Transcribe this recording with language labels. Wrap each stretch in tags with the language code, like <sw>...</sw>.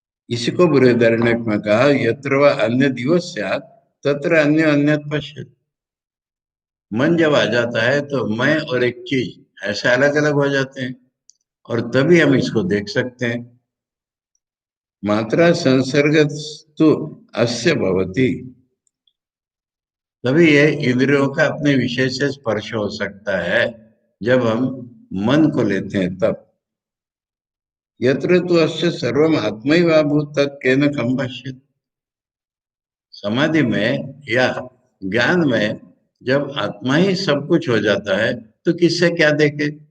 <sa>इसी को बृहदारण्यक में कहा, यत्र वा अन्य दिवस स्यात् तत्र अन्य अन्यत पश्यति।</sa> <hi>मन जब आ जाता है तो मैं और एक चीज ऐसे अलग अलग हो जाते हैं, और तभी हम इसको देख सकते हैं।</hi> <sa>मात्रा संसर्गस्तु अस्य भवति।</sa> <hi>तभी ये इंद्रियों का अपने विषय से स्पर्श हो सकता है, जब हम मन को लेते हैं तब।</hi> <sa>यत्र तु अस्य सर्वम आत्मैवाभूत तत्केन कम पश्यति।</sa> <hi>समाधि में या ज्ञान में जब आत्मा ही सब कुछ हो जाता है तो किससे क्या देखे।</hi>